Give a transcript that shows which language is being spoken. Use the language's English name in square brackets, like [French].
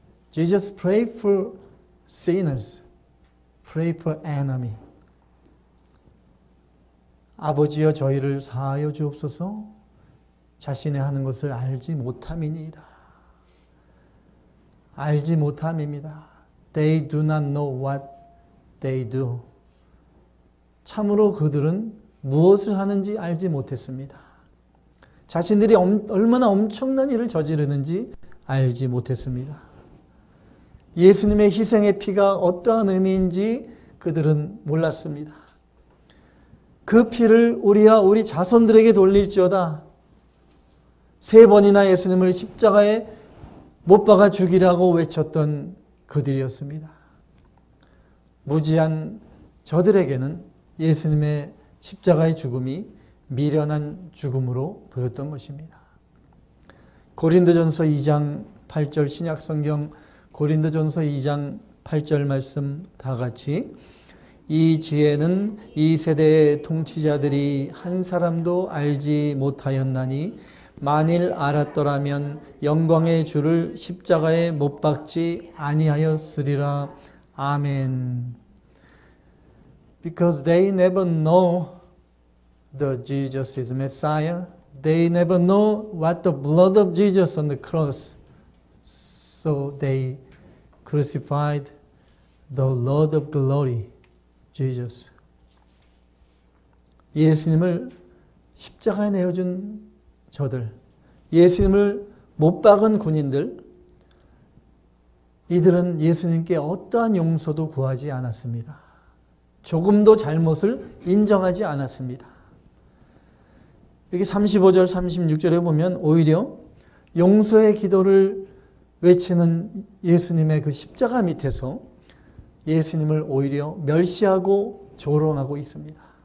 [English] Jesus prayed for sinners. Pray for enemy. [Korean] 아버지여 저희를 사하여 주옵소서. 자신의 하는 것을 알지 못함이니이다. 알지 못함입니다. [English] They do not know what they do. [Korean] 참으로 그들은 무엇을 하는지 알지 못했습니다. 자신들이 얼마나 엄청난 일을 저지르는지 알지 못했습니다. 예수님의 희생의 피가 어떠한 의미인지 그들은 몰랐습니다. 그 피를 우리와 우리 자손들에게 돌릴지어다. 3번이나 예수님을 십자가에 못 박아 죽이라고 외쳤던 그들이었습니다. 무지한 저들에게는 예수님의 십자가의 죽음이 미련한 죽음으로 보였던 것입니다. 고린도전서 2장 8절 신약성경 고린도전서 2장 8절 말씀 다 같이. 이 지혜는 이 세대의 통치자들이 한 사람도 알지 못하였나니 만일 알았더라면 영광의 주를 십자가에 못 박지 아니하였으리라. 아멘. [English] Because they never know the Jesus is Messiah. They never know what the blood of Jesus on the cross. So they crucified the Lord of glory, Jesus. [Korean] 예수님을 십자가에 내어준 저들, 예수님을 못 박은 군인들, 이들은 예수님께 어떠한 용서도 구하지 않았습니다. 조금도 잘못을 인정하지 않았습니다. 여기 35절, 36절에 보면 오히려 용서의 기도를 외치는 예수님의 그 십자가 밑에서 예수님을 오히려 멸시하고 조롱하고 있습니다.